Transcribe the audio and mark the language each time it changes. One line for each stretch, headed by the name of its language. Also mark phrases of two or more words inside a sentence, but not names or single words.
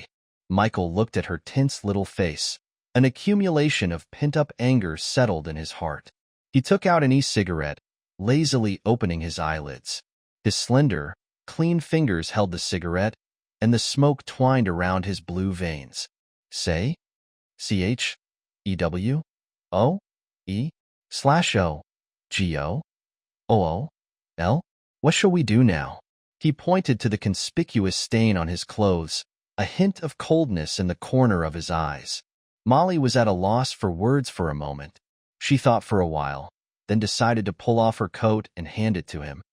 English: Michael looked at her tense little face. An accumulation of pent-up anger settled in his heart. He took out an e-cigarette, lazily opening his eyelids. His slender, clean fingers held the cigarette, and the smoke twined around his blue veins. Say? C-H-E-W-O-E/O-G-O-O-L? What shall we do now? He pointed to the conspicuous stain on his clothes, a hint of coldness in the corner of his eyes. Molly was at a loss for words for a moment. She thought for a while, then decided to pull off her coat and hand it to him.